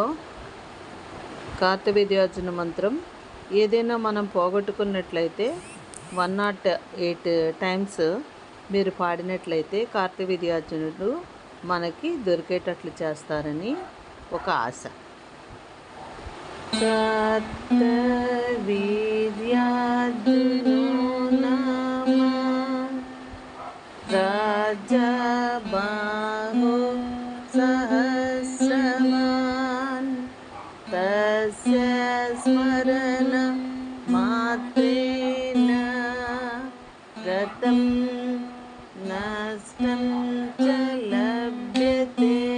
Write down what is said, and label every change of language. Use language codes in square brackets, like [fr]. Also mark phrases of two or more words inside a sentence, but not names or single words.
[te] కార్తవీర్యార్జున మంత్రం ఏదైనా మనం పోగొట్టుకున్నట్లయితే 108 టైమ్స్ మీరు పాడినట్లయితే కార్తవీర్యార్జునుడు మనకి దొరికేటట్లు చేస్తారని ఒక ఆశ. [sa] కార్తవీర్యార్జునో నమః రాజబాహో सहस्रवान् तस्य स्मरण मात्रेण गतं नष्टं च लभ्यते.